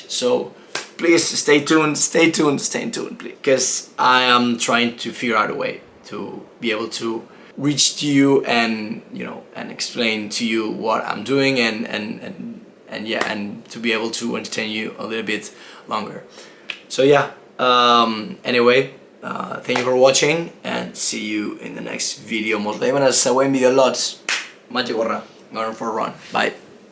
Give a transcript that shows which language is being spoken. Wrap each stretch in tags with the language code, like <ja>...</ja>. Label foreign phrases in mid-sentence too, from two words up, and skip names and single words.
<en>So please stay tuned, please, because I am trying to figure out a way to be able to reach to you and and explain to you what I'm doing and to be able to entertain you a little bit longer. So yeah, anyway, thank you for watching and see you in the next video.</en> <ca>Mos veiem en el següent vídeo lots.</ca> <en>Maggi Gorra, going for a run. Bye.</en>